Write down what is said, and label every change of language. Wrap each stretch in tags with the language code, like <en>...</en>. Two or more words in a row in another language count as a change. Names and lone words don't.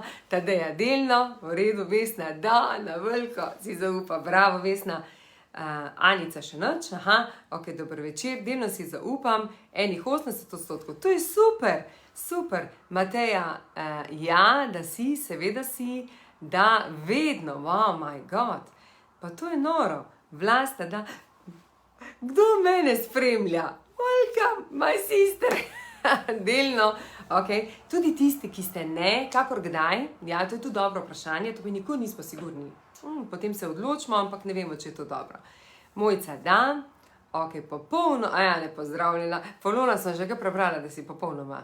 <sl>Tadeja delno, v redu, Vesna, da, na veliko, si zaupa, bravo, Vesna. Anica še nič, ok, dober večer, delno si zaupam, enih 80%, to je super. Mateja, ja, da si, seveda si, da, vedno,</sl> <en>wow, my god,</en> <sl>pa to je noro. Vlasta, da, kdo mene spremlja?</sl> <en>Welcome, my sister.</en> <sl>Delno, ok. Tudi tisti, ki ste ne, kakor kdaj, ja, to je tudi dobro vprašanje, to mi nikoli nismo sigurni. Potem se odločimo, ampak ne vemo, če je to dobro. Mojca, da, Ok, popolno, ne pozdravljena. Polona sem že ga prebrala, da si popolnoma.</sl>